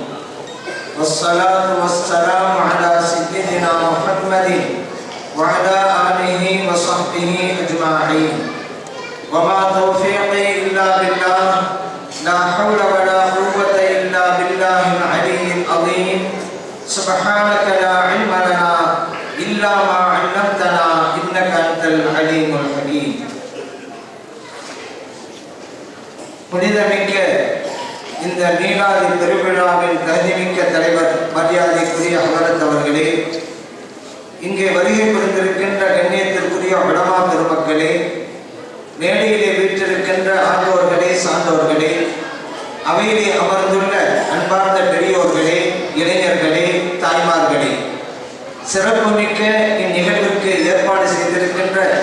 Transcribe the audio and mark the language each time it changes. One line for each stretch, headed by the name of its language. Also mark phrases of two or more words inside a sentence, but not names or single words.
Arabic: والصلاة والسلام على سيدنا محمد وعلى آله وصحبه أجمعين. وما توفيقي إلا بالله. لا حول ولا قوة إلا بالله العلي العظيم. سبحانك لا علم لنا إلا ما علمتنا إنك أنت العليم الحكيم.
Tamil: புனிதமிக்க இந்த மீலாது பெருவிழாவின் தகுதிமிக்க தலைவர் மரியாதைக்குரிய ஹஜரத் அவர்களே, இங்கே வருகை புரிந்திருக்கின்ற கண்ணியத்திற்குரிய உலமா பெருமக்களே, மேடையிலே வீற்றிருக்கின்ற ஆண்டோர்களே, சான்றோர்களே, அவையிலே அமர்ந்துள்ள அன்பார்ந்த பெரியோர்களே, இளைஞர்களே, தாய்மார்களே, சிறப்புமிக்க இந்நிகழ்வுக்கு ஏற்பாடு செய்திருக்கின்ற